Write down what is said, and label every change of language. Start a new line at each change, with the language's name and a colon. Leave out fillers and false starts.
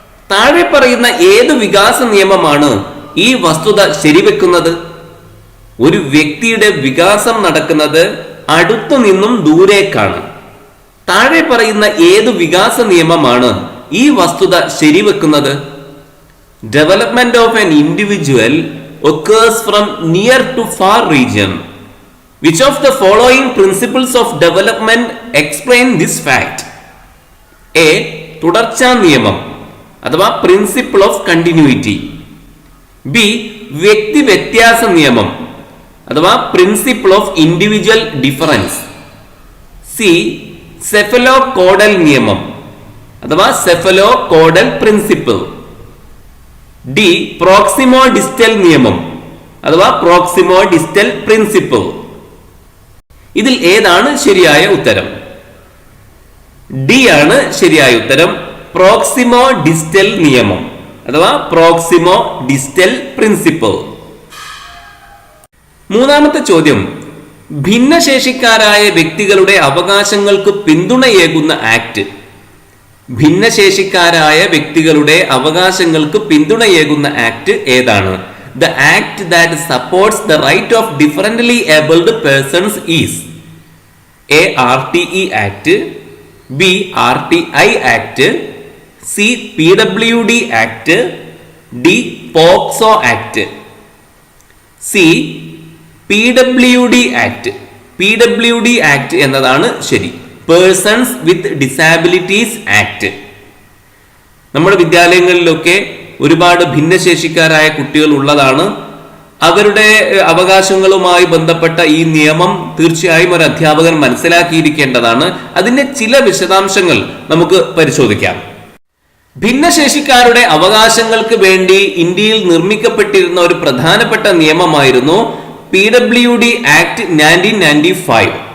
Malayalam: താഴെ പറയുന്ന ഏത് വികാസ നിയമമാണ് ഈ വസ്തുത ശരിവെക്കുന്നത്? ഒരു വ്യക്തിയുടെ വികാസം നടക്കുന്നത് അടുത്തു നിന്നും ദൂരേക്കാണ്. താഴെ പറയുന്ന ഏത് വികാസ നിയമമാണ് ഈ വസ്തുത ശരിവെക്കുന്നത്?
English: Development of an individual occurs from near to far region. Which of the following principles of development explain this fact? A.
Malayalam: തുടർച്ചാ നിയമം അഥവാ പ്രിൻസിപ്പിൾ ഓഫ് കണ്ടിന്യൂയിറ്റി. ബി. വ്യക്തി വ്യത്യാസ നിയമം അഥവാ principle of individual difference. C. Cephalo caudal നിയമം അഥവാ cephalo caudal principle. D. പ്രോക്സിമോ distal നിയമം അഥവാ പ്രോക്സിമോ ഡിസ്റ്റൽ പ്രിൻസിപ്പിൾ. ഇതിൽ ഏതാണ് ശരിയായ ഉത്തരം? ഡി ആണ് ശരിയായ ഉത്തരം, പ്രോക്സിമോ ഡിസ്റ്റൽ നിയമം അഥവാ പ്രോക്സിമോ ഡിസ്റ്റൽ പ്രിൻസിപ്പിൾ. മൂന്നാമത്തെ ചോദ്യം, ഭിന്നശേഷിക്കാരായ വ്യക്തികളുടെ അവകാശങ്ങൾക്ക് പിന്തുണയേകുന്ന ആക്ട്. ഭിന്നശേഷിക്കാരായ വ്യക്തികളുടെ അവകാശങ്ങൾക്ക് പിന്തുണയേകുന്ന ആക്ട് ഏതാണ്?
English: The act that supports the right of differently abled persons is A. RTE Act, B. RTI Act, C. PWD Act, D. POCSO Act. C. PWD Act.
Malayalam: PWD Act എന്നതാണ് ശരി.
English: Persons with Disabilities Act.
Malayalam: നമ്മുടെ വിദ്യാലയങ്ങളിലൊക്കെ ഒരുപാട് ഭിന്നശേഷിക്കാരായ കുട്ടികൾ ഉള്ളതാണ്. അവരുടെ അവകാശങ്ങളുമായി ബന്ധപ്പെട്ട ഈ നിയമം തീർച്ചയായും ഒരു അധ്യാപകൻ മനസ്സിലാക്കിയിരിക്കേണ്ടതാണ്. അതിന്റെ ചില വിശദാംശങ്ങൾ നമുക്ക് പരിശോധിക്കാം. ഭിന്നശേഷിക്കാരുടെ അവകാശങ്ങൾക്ക് വേണ്ടി ഇന്ത്യയിൽ നിർമ്മിക്കപ്പെട്ടിരുന്ന ഒരു പ്രധാനപ്പെട്ട നിയമമായിരുന്നു PWD ആക്ട് 1995.